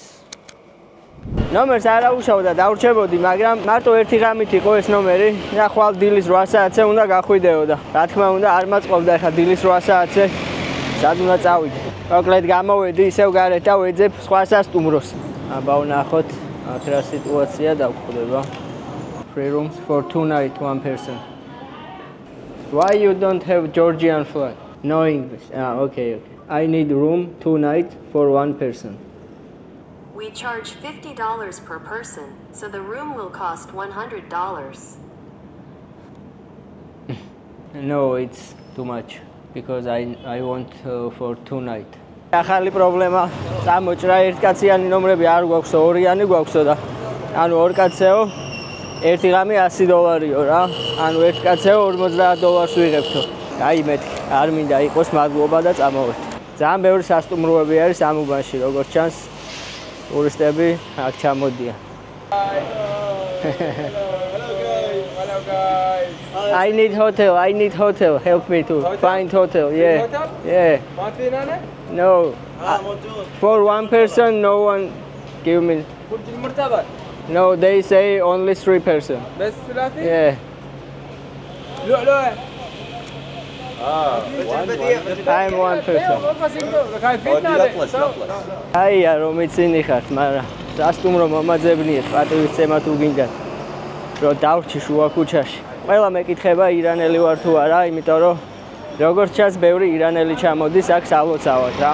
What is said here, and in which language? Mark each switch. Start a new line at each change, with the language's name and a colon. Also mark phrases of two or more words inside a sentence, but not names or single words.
Georgian: ნომერს არ აუშავ და დავრჩებოდი, მაგრამ მარტო ერთი ღამით იყო ეს ნომერი. და ხვალ დილის 8 საათზე უნდა გახვიდეო და რა თქმა უნდა არ მაწყობდა ახლა დილის 8 საათზე სად უნდა წავიდე. მოკლედ გამოვედი ისევ გარეთ და ვეძებ სხვა სასტუმროს. აბა ვნახოთ აქ რა სიტუაცია დაგვხვდება.
English: Free rooms for 2 nights 1 person. Why you don't have Georgian flag? No English. Okay. I need room 2 nights for 1 person. We charge $50 per person, so the room will cost $100. No, it's too much because I want for 2 nights.
Georgian: ახალი პრობლემა წამოჭრა ერთკაციანი ნომრები არ გვაქვს, ორიანი გვაქვსო და ანუ ორ კაცეო ერთი ღამე $100-იო რა. ანუ ერთ კაცეო $50 ვიღებთო. აი მეთქი, არ მინდა იყოს მადლობა და წამოვედი. ძალიან ბევრი სასტუმროები არის ამ უბანში, როგორც ჩანს, ტურისტები აქ ჩამოდიან.
English: Hello guys. I need hotel. Help me to find hotel. Yeah. Yeah. No. For 1 person, no one give me. No, they say only 3 person.
Arabic: بس ثلاثي؟
English: Yeah.
Arabic: لا.
English: I'm 1 person.
Georgian: აია რომ იცინი ხართ, მაგრამ სასტუმრო მომაძებნიეთ, პატივისცემა თუ გინდათ, რომ დავრჩი შუა ქუჩაში. ყველა მეკითხება ირანელი ვარ თუ არა, იმიტომ რომ როგორც ჩანს, ბევრი ირანელი ჩამოდის აქ სალოცავად რა.